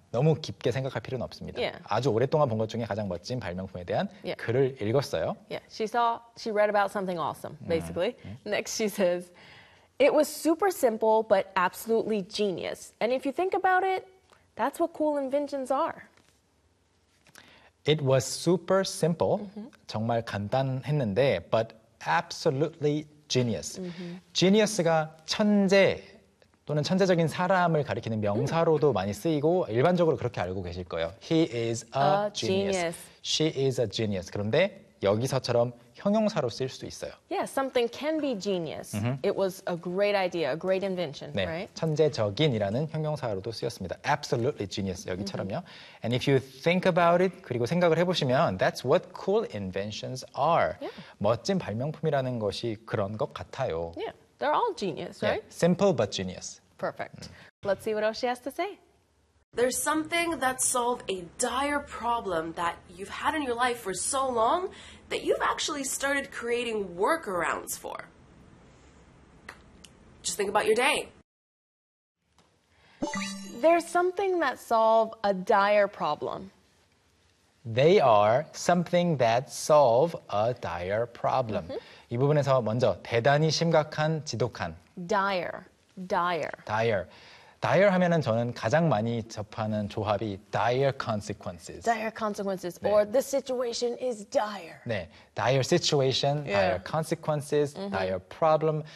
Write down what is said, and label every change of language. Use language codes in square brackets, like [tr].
[ko] 너무 깊게 생각할 필요는 없습니다. [en] Yeah. [ko] 아주 오랫동안 본 것 중에 가장 멋진 발명품에 대한 [en] yeah. [ko] 글을 읽었어요. [en] Yeah. She saw, she read about something awesome, basically. Next she says, It was super simple, but absolutely genius. And if you think about it, that's what cool inventions are. It was super simple, [ko] 정말 간단했는데, [en] but absolutely genius. [ko] Genius가 천재 또는 천재적인 사람을 가리키는 명사로도 많이 쓰이고 일반적으로 그렇게 알고 계실 거예요. [en] He is a genius. She is a genius. [ko] 그런데 여기서처럼 형용사로 쓰일 수도 있어요. [en] Yeah, something can be genius. It was a great idea, a great invention, [ko] 네, [en] right? [ko] 천재적인이라는 형용사로도 쓰였습니다. [en] Absolutely genius, [ko] 여기처럼요. [en] And if you think about it, [ko] 그리고 생각을 해보시면 [en] that's what cool inventions are. Yeah. [ko] 멋진 발명품이라는 것이 그런 것 같아요. [en] Yeah, they're all genius, right? Yeah, simple but genius. Perfect. Let's see what else she has to say. There's something that solved a dire problem that you've had in your life for so long that you've actually started creating workarounds for. Just think about your day. There's something that solved a dire problem. They are something that solve a dire problem. [ko] 이 부분에서 먼저 대단히 심각한 지독한. [en] Dire. Dire. [ko] Dire. Dire 하면은 저는 가장 많이 접하는 조합이 dire consequences. [en] Dire consequences, 네. or the situation is dire. 네, dire situation, yeah. dire consequences, dire problem.